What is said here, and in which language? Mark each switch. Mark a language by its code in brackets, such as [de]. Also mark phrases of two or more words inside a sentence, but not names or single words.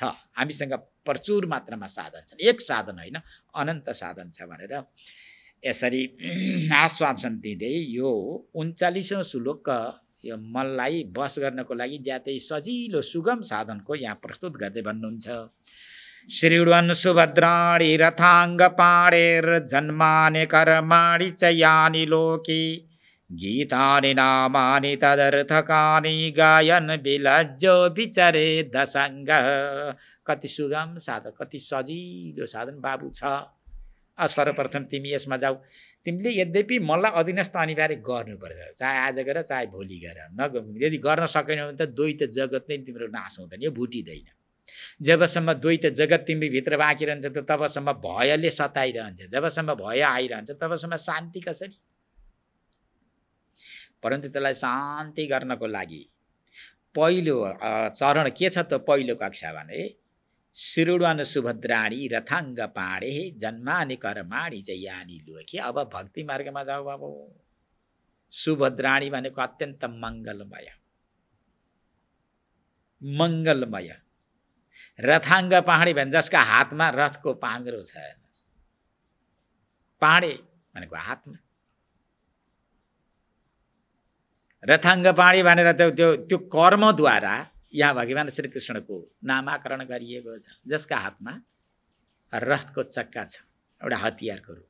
[ne] हामीसँग प्रचुर मात्रामा साधन छन्, एक साधन होइन, अनन्त साधन छ भनेर यसरी आश्वासन दिँदै यो 39औं श्लोक यो मनलाई बस गर्नको लागि ज्यादै सजिलो सुगम साधनको यहाँ प्रस्तुत गर्दै भन्नुहुन्छ। [sa] श्रीण्वन् सुभद्राणि रथाङ्ग पाणेर्जन्मानि कर्माणि च यानि लोके गीतानि नामानि तदर्थकानि गायन् विलज्जो विचरे दसङ्गः। [ne] कति सुगम साधन, कति सजिलो साधन बाबु छ। सर्वप्रथम तिमी यसमा जाऊ। तिमीले यद्यपि मलाई अधीनस्थ अनिवार्य गर्नुपर्छ, चाहे आज गर चाहे भोलि गर। यदि गर्न सकेनौ भने त द्वैत जगत नै तिम्रो नाश हुँदैन, यो भुटिँदैन। जबसम्म द्वैत जगत तिमी भित्र बाँकी रहन्छ त तबसम्म भयले सताइरहन्छ, जबसम्म भय आइरहन्छ तबसम्म शान्ति कसरी? परन्तु त्यसलाई शान्ति गर्नको लागि पहिलो चरण के छ त? पहिलो कक्षा भने [sa] श्रीणुवन सुभद्राणी रथाङ्ग पाणे जन्मानि कर्माणि जयानि लोके। [ne] अब भक्ति मार्गमा जाऊ बाबु। सुभद्राणी भनेको अत्यन्त मङ्गलमय, मङ्गलमय। रथाङ्ग पाणे भने जसका हातमा रथको पाङ्ग्रो छ। पाणे भनेको हातमा, रथाङ्ग पाणी भनेर त्यो कर्मद्वारा यहाँ भगवान श्रीकृष्णको नामाकरण गरिएको छ, जसका हातमा रथको चक्का छ, एउटा हतियारको रूपमा।